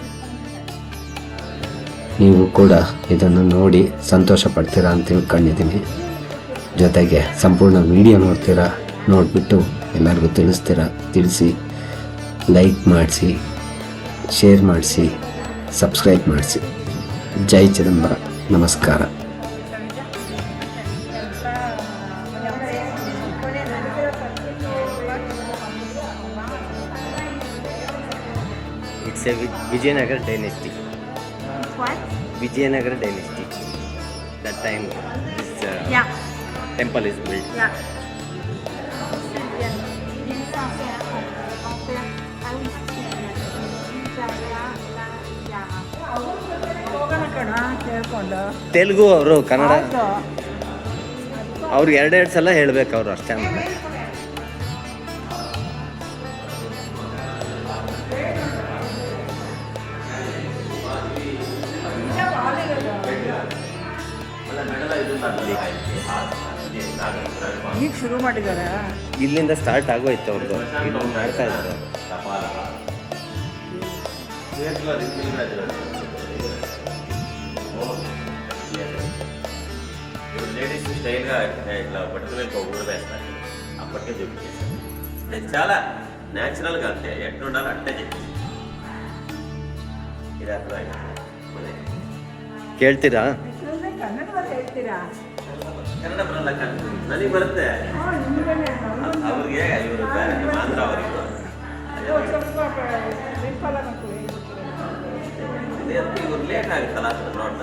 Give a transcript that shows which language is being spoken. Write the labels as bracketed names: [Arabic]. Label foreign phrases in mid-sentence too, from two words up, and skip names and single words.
[Kannada] ನೀವು ಕೂಡ ಇದನ್ನು ನೋಡಿ ಸಂತೋಷ ಪಡ್ತೀರಾ ಅಂತ ತಿಳ್ಕೊಂಡಿದ್ದೀನಿ. ಜೊತೆಗೆ ಸಂಪೂರ್ಣ ವಿಡಿಯೋ ನೋಡ್ತೀರಾ, ನೋಡಿಬಿಟ್ಟು ಎಲ್ಲರಿಗೂ ತಿಳಿಸಿ ಲೈಕ್ ಮಾಡಿಸಿ, ಶೇರ್ ಮಾಡಿಸಿ, ಸಬ್ಸ್ಕ್ರೈಬ್ ಮಾಡಿಸಿ. ಜೈ ಚಿದಂಬರ. ನಮಸ್ಕಾರ. [English] It's a Vijayanagar dynasty. What? Vijayanagar dynasty. That time this temple is built. Yeah. [Kannada] ತೆಲುಗು ಅವರು ಕನ್ನಡ ಅವ್ರು ಎರಡೆರಡು ಸಲ ಹೇಳ್ಬೇಕು ಅವರು ಅಷ್ಟೇ. ಈಗ ಶುರು ಮಾಡಿದ್ದಾರೆ. ಇಲ್ಲಿಂದ ಸ್ಟಾರ್ಟ್ ಆಗೋಯ್ತು ಅವ್ರದ್ದು. ಇದು ಮಾಡ್ತಾ ಇದ್ರು. [Telugu] లేడీస్ స్టైల్గా ఇట్లా పట్టుకునే కూడా వేస్తారు. అప్పటికే చూపించేసారు. నేను చాలా న్యాచురల్గా అంతే ఎట్లుండాలో అట్టే చెప్పేసి ఇది అర్థమైంది. [Kannada] ಕೇಳ್ತೀರಾ? ಕನ್ನಡದಲ್ಲಿ ಹೇಳ್ತೀರಾ? ಕನ್ನಡ ಬರಲ್ಲ, ನನಗೆ ಬರುತ್ತೆ. ಅವ್ರಿಗೆ ಇವರು ಆಂಧ್ರ ಅವರಿಗೆ ಇವ್ರು ಲೇಟ್ ಆಗುತ್ತಲ್ಲ ನೋಡ್ತಾ.